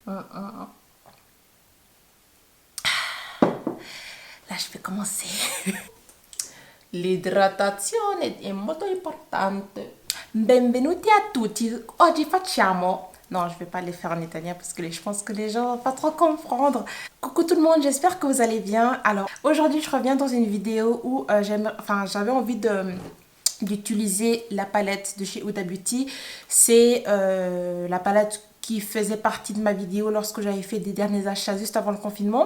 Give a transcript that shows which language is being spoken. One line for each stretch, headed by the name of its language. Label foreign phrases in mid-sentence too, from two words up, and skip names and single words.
French: Là, je vais commencer.
Italian: L'idratazione è molto importante. Benvenuti a tutti. Oggi facciamo...
French: Non, je vais pas les faire en italien parce que je pense que les gens vont pas trop comprendre. Coucou tout le monde, j'espère que vous allez bien. Alors, aujourd'hui, je reviens dans une vidéo où j'avais envie d'utiliser la palette de chez Huda Beauty. C'est la palette qui faisait partie de ma vidéo lorsque j'avais fait des derniers achats juste avant le confinement.